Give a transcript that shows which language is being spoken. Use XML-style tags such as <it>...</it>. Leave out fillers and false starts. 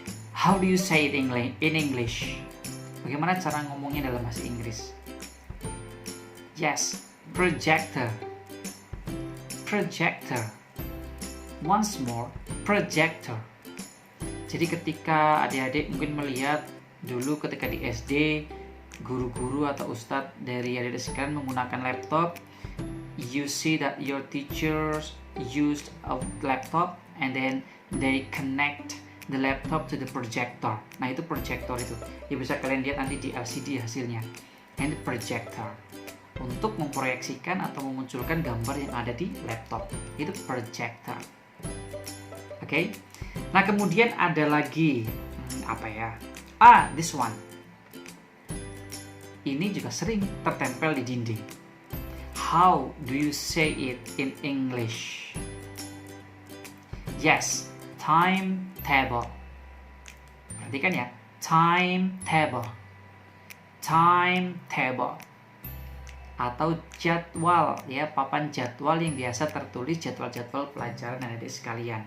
<en>How do you say it in English?</en> <id>Bagaimana cara ngomongnya dalam bahasa Inggris?</id> <en>Yes, projector. Projector. Once more, projector.</en> <id>Jadi ketika adik-adik mungkin melihat dulu ketika di SD, guru-guru atau ustadz dari adik-adik sekalian menggunakan laptop,</id> <en>you see that your teachers used a laptop and then they connect the laptop to the projector.</en> <id>Nah, itu projector itu. Ya bisa kalian lihat nanti di LCD hasilnya.</id> <en>And the projector.</en> <id>Untuk memproyeksikan atau memunculkan gambar yang ada di laptop. Itu projector. Oke. Nah, kemudian ada lagi apa ya?</id> <en>This one.</en> <id>Ini juga sering tertempel di dinding.</id> <en>How do you say it in English? Yes, timetable.</en> <id>Perhatikan ya,</id> <en>timetable.</en> <id>Timetable. Atau jadwal ya, papan jadwal yang biasa tertulis jadwal-jadwal pelajaran adik sekalian.</id>